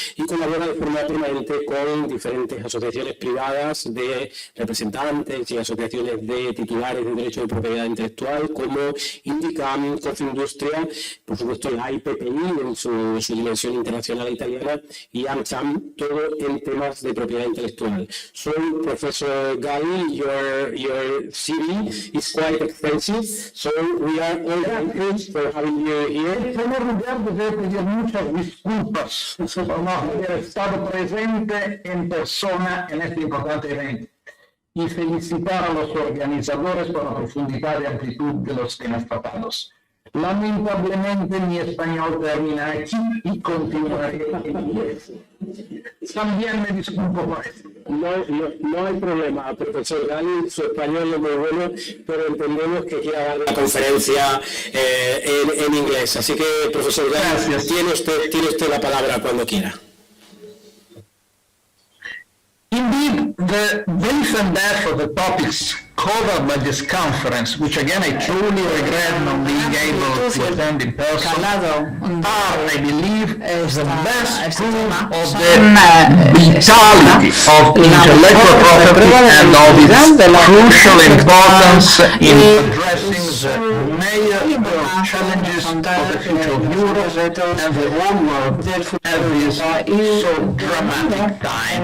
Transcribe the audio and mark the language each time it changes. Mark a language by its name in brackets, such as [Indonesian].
[Spanish] y colabora de forma permanente con diferentes asociaciones privadas de representantes y asociaciones de titulares de derecho de propiedad intelectual como Indicam, Confindustria, por supuesto la IPPI en su dimensión internacional italiana y AmCham, todo en temas de propiedad intelectual. [English] So, Professor Galli, your CV is quite extensive, so we are all thankful for having you here. [Spanish] En primer lugar, deseo pedir muchas disculpas por no haber estado presente en persona en este importante evento y felicitar a los organizadores por la profundidad y amplitud de los temas tratados. Lamentablemente mi español termina aquí y continuaré en inglés. También me disculpo por eso. No hay problema, profesor Galli, su español es muy bueno, pero entendemos que quiera dar la conferencia en inglés. Así que, profesor Galli, tiene usted la palabra cuando quiera. [English] Indeed, the brief and depth of the topics covered by this conference, which again I truly regret not being able to attend in person, are, I believe, the best proof of the vitality of intellectual property and of its crucial importance in addressing the major challenges of the future of Europe and the whole world at this so dramatic time.